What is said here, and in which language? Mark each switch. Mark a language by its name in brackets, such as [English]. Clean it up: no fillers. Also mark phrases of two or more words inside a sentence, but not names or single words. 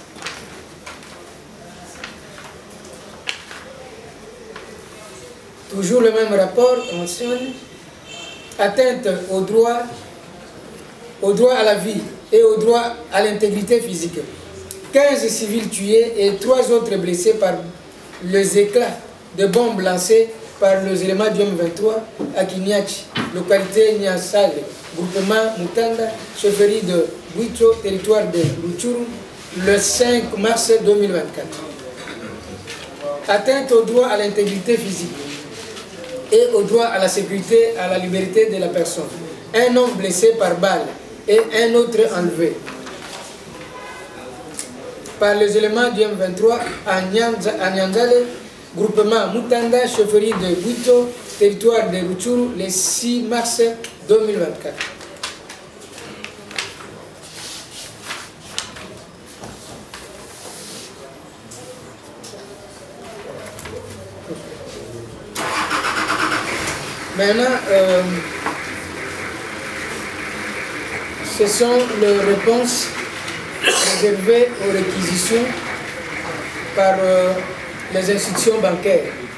[French] Toujours le même rapport mentionne atteinte au droit à la vie et au droit à l'intégrité physique. 15 civils tués et 3 autres blessés par les éclats de bombes lancés par les éléments du M23 à Kinyachi, localité Nyasale, groupement Mutanda, chefferie de Buito, territoire de Rutshuru, le 5 mars 2024. Atteinte au droit à l'intégrité physique et au droit à la sécurité, à la liberté de la personne. Un homme blessé par balle et un autre enlevé par les éléments du M23 à Nyanzale, groupement Mutanda, chefferie de Buito, territoire de Rutshuru, le 6 mars 2024. Maintenant, ce sont les réponses réservées aux réquisitions par les institutions bancaires.